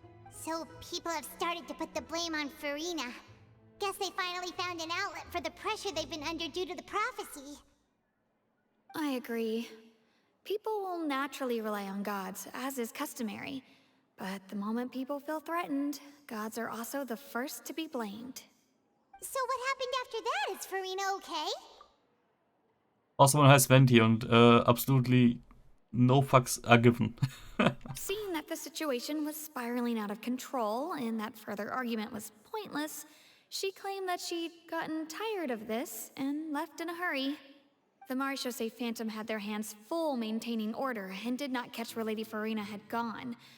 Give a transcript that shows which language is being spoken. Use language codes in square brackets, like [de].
[en] So people have started to put the blame on Farina. Guess they finally found an outlet for the pressure they've been under due to the prophecy. I agree. People will naturally rely on gods, as is customary. But the moment people feel threatened, gods are also the first to be blamed. So what happened after that? Is Farina okay? [de] Außer man heißt Venti und [en] absolutely no fucks are given. Seeing that the situation was spiraling out of control and that further argument was pointless, she claimed that she'd gotten tired of this and left in a hurry. The Maréchaussée Phantom had their hands full maintaining order and did not catch where Lady Farina had gone.